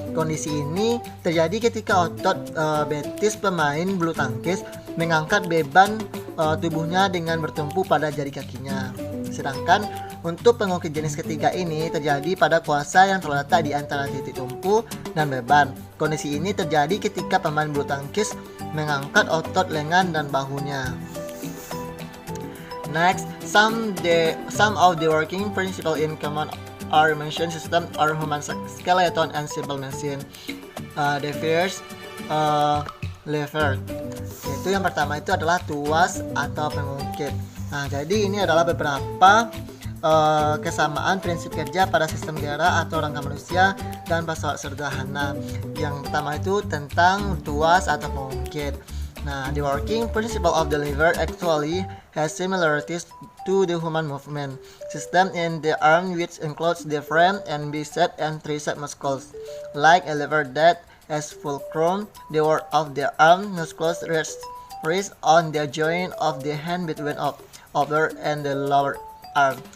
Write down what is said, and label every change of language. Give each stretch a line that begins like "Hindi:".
Indonesian: Kondisi ini terjadi ketika otot betis pemain bulu tangkis mengangkat beban tubuhnya dengan bertumpu pada jari kakinya. Sedangkan untuk pengungkit jenis ketiga ini terjadi pada kuasa yang terletak di antara titik tumpu dan beban. Kondisi ini terjadi ketika pemain bulu tangkis mengangkat otot lengan dan bahunya.
English: Next, some of the working principles in common are machine system or human skeleton and simple machine. The first, lever.
Indonesian: Yaitu yang pertama itu adalah tuas atau pengungkit. Nah, jadi ini adalah beberapa kesamaan prinsip kerja pada sistem gerak atau rangka manusia dan pesawat sederhana. Yang pertama itu tentang tuas atau pengungkit.
English: Nah, the working principle of the lever actually has similarities to the human movement system in the arm, which includes the frame and bicep and tricep muscles. Like a lever that has fulcrum, the work of the arm muscles rests on the joint of the hand between upper and the lower arm.